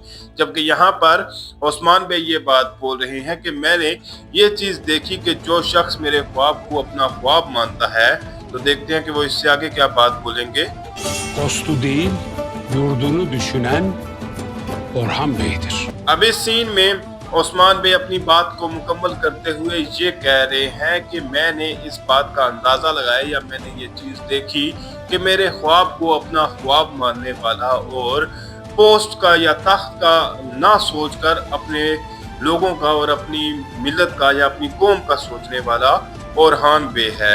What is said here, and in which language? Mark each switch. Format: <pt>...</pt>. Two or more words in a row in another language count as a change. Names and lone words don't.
<ur>جبکہ یہاں پر عثمان بے یہ بات بول رہے ہیں کہ میں نے یہ چیز دیکھی کہ جو شخص میرے خواب کو اپنا خواب مانتا ہے، تو دیکھتے ہیں کہ وہ اس سے آگے کیا بات بولیں گے.</ur> <tr>dostu değil yurdunu düşünen Orhan Bey'dir.</tr> <ur>اب اس سین میں عثمان بے اپنی بات کو مکمل کرتے ہوئے یہ کہہ رہے ہیں کہ میں نے اس بات کا اندازہ لگایا یا میں نے یہ چیز دیکھی کہ میرے خواب کو اپنا خواب ماننے والا اور پوسٹ کا یا تخت کا نہ سوچ کر اپنے لوگوں کا اور اپنی ملت کا یا اپنی قوم کا سوچنے والا اورہان بے ہے.</ur>